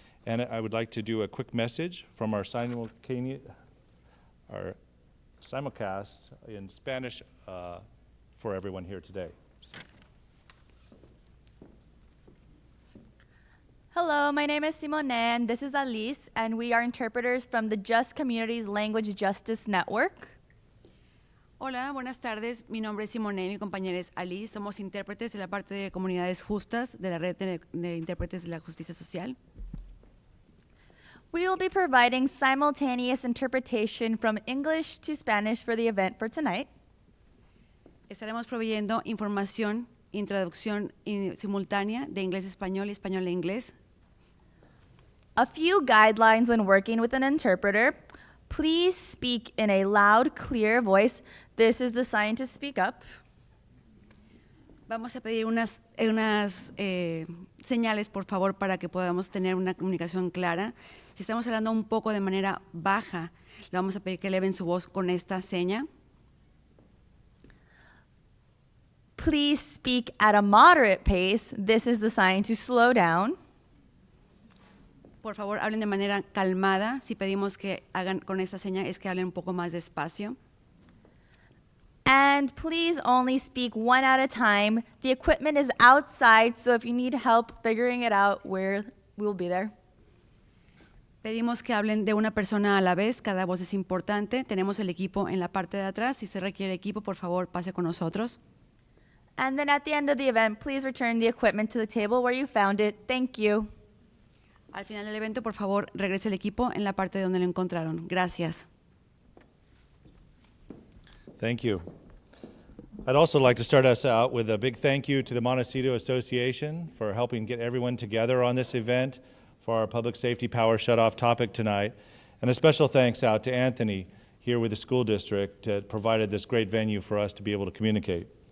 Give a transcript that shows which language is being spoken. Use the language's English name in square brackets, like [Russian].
[English] And I would like to do a quick message from our simulcast in Spanish for everyone here today. Hello, my name is Simone and this is Alice, and we are interpreters from the Just Communities Language Justice Network. [Spanish] Hola, buenas tardes. Mi nombre es Simone, mi compañera es Alice. Somos intérpretes de la parte de comunidades justas de la red de intérpretes de la justicia social. [English] We will be providing simultaneous interpretation from English to Spanish for the event for tonight. [Spanish] Estaremos proveyendo información y traducción simultánea de inglés a español y español a inglés. [English] A few guidelines when working with an interpreter. Please speak in a loud, clear voice. This is the sign to speak up. [Spanish] Vamos a pedir unas señales, por favor, para que podamos tener una comunicación clara. Si estamos hablando un poco de manera baja, le vamos a pedir que eleven su voz con esta seña. [English] Please speak at a moderate pace. This is the sign to slow down. [Spanish] Por favor, hablen de manera calmada. Si pedimos que hagan con esta seña, es que hablen un poco más despacio. [English] And please only speak one at a time. The equipment is outside, so if you need help figuring it out, we'll be there. [Spanish] Pedimos que hablen de una persona a la vez. Cada voz es importante. Tenemos el equipo en la parte de atrás. Si usted requiere equipo, por favor, pase con nosotros. [English] And then at the end of the event, please return the equipment to the table where you found it. Thank you. [Spanish] Al final del evento, por favor, regrese el equipo en la parte donde lo encontraron. Gracias. [English] Thank you. I'd also like to start us out with a big thank you to the Montecito Association for helping get everyone together on this event for our public safety power shutoff topic tonight. And a special thanks out to Anthony here with the school district that provided this great venue for us to be able to communicate.